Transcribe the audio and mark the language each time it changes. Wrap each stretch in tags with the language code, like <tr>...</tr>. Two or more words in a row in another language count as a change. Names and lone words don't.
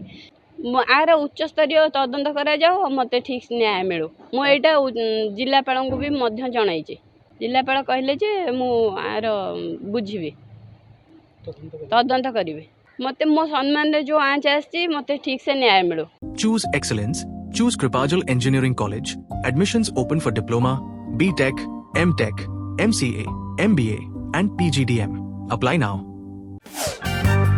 <or>ଆଉ ଉଚ୍ଚ ସ୍ତରୀୟ ତଦନ୍ତ କରାଯାଉ, ମତେ ଠିକ୍ ନ୍ୟାୟ ମିଳୁ। ମୁଁ ଏଟା ଜିଲ୍ଲାପାଳଙ୍କୁ ବି ମଧ୍ୟ ଜଣାଇଛି। ଜିଲ୍ଲାପାଳ କହିଲେ ଯେ ମୁଁ ଆଉ ବୁଝିବି, ତଦନ୍ତ କରିବେ। ମତେ ମୋ ସମ୍ମାନରେ ଯୋ ଆଞ୍ଚ ଆସିଛି, ମତେ ଠିକ୍ ସେ ନ୍ୟାୟ ମିଳୁ।</or> <en>Choose excellence. Choose Kripajal Engineering College. Admissions open for Diploma, BTech, MTech, MCA, MBA and PGDM. Apply now.</en>